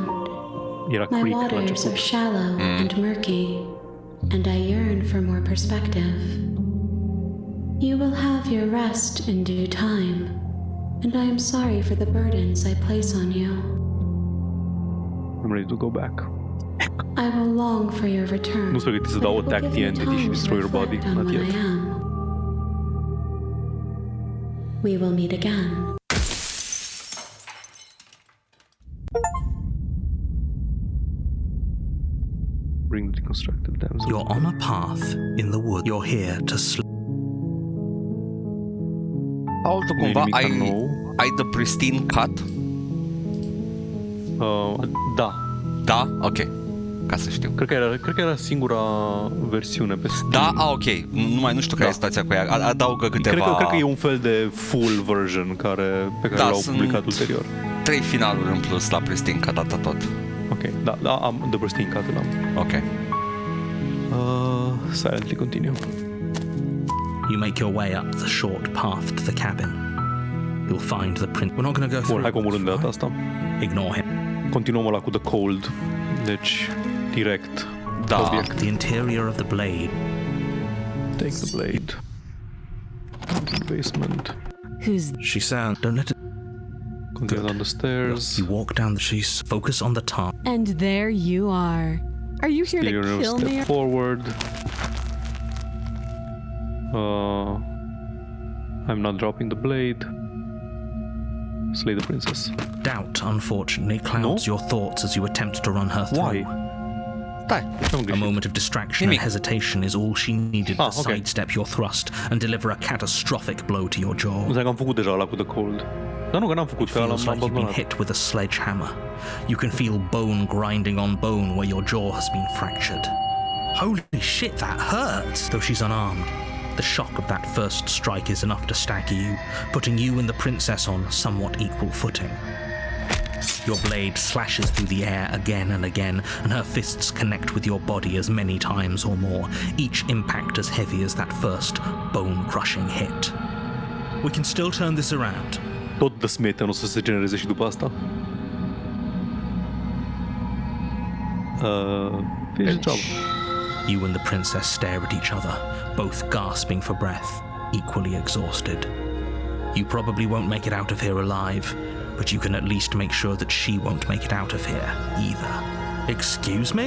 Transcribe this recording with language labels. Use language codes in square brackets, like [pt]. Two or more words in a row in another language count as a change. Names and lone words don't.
[en] My waters are shallow and murky, and I yearn for more perspective. You will have your rest in due time, and I am sorry for the burdens I place on you. I'm ready to go back. I will long for your return. [ro] Nu sunt pregătit să dau [en] attack the entity și destroy your body. Not yet. We will meet again. Bring the deconstructed damsel. You're on a path in the wood. You're here to sleep. [ro] Altă cumva, ai [en] the pristine cut? [ro] Da. Da? Ok. Ca să știu. Cred că era singura versiune pe Steam. Da? Ok. Nu știu care e situația cu ea. Adaugă câteva... Cred că e un fel de [en] full version [ro] pe care l-au publicat ulterior. 3 finaluri în plus la [en] pristine cut, [ro] atât tot. Ok. Da, am [en] the pristine cut [ro] l-am. Ok. [en] Silently continue. You make your way up the short path to the cabin. You'll find the prince. We're not going to go through. [ro] Hai cu omorând de data asta. [en] Ignore him. [ro] Continuăm ăla cu [en] the cold. [ro] Deci, direct. Da. [en] The interior of the blade. Take the blade. Basement. She sounds. Don't let it. Continue down the stairs. You walk down the sheets. Focus on the top. And there you are. Are you here to kill me? Step forward. I'm not dropping the blade. Slay the princess. Doubt, unfortunately, clouds your thoughts as you attempt to run her through. Why? A moment of distraction and hesitation is all she needed to sidestep your thrust and deliver a catastrophic blow to your jaw. [ro] Înseamnă că am făcut deja ăla cu [en] the cold. [ro] Dar nu, că n-am făcut, că [en] feels like you've been hit with a sledgehammer. You can feel bone grinding on bone where your jaw has been fractured. Holy shit, that hurts! Though she's unarmed, the shock of that first strike is enough to stagger you, putting you and the princess on somewhat equal footing. Your blade slashes through the air again and again, and her fists connect with your body as many times or more, each impact as heavy as that first bone-crushing hit. We can still turn this around. [ro] Tot [en] the smitten [ro] o să se genereze și după asta. [en] Finish the job. You and the princess stare at each other, both gasping for breath, equally exhausted. You probably won't make it out of here alive, but you can at least make sure that she won't make it out of here either. Excuse me?